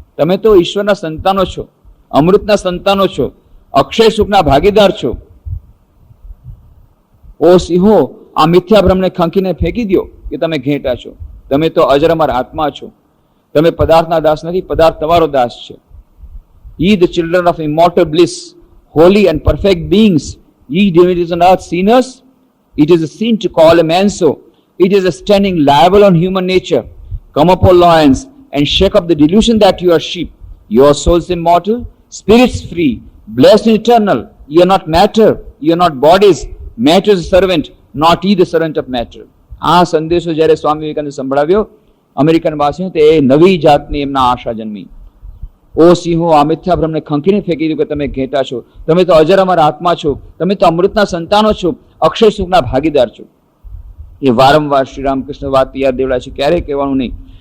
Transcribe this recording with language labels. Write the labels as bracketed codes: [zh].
[gu] તમે તો ઈશ્વરના સંતાનો છો, અમૃતના સંતાનો છો, અક્ષય સુખના ભાગીદાર છો. ઓ સિંહો, આ મિથ્યા ભ્રમને ખંખીને ફેંકી દો કે તમે ઘેટા છો. તમે તો અજરમર આત્મા છો. તમે પદાર્થના દાસ નથી, પદાર્થ તમારો દાસ છે. [en] Ye the children of immortal bliss, holy and perfect beings, ye divinities on earth, sinners, it is a sin to call a man so. It is a standing liable on human nature. Come up, O lions, and shake up the delusion that you are sheep. Your souls immortal, spirits free, blessed and eternal. Ye are not matter, ye are not bodies. Matter is a servant, not ye the servant of matter. [gu] આ સંદેશો જ્યારે Swami Vivekananda સંભળાવ્યો American વાસીઓ, તો એ નવી જાતની એમના આશા જન્મી. ઓ સિંહો, આ મિથ્યા ભ્રમને ખંખીને ફેંકી દીધું કે તમે ઘેટા છો. તમે તો અજરમર આત્મા છો. તમે તો અમૃતના સંતાનો છો, અક્ષય સુખના ભાગીદાર છો. એ વારંવાર શ્રી રામકૃષ્ણ વાત યાદ દેવડાય છે, ક્યારેય કહેવાનું નહીં.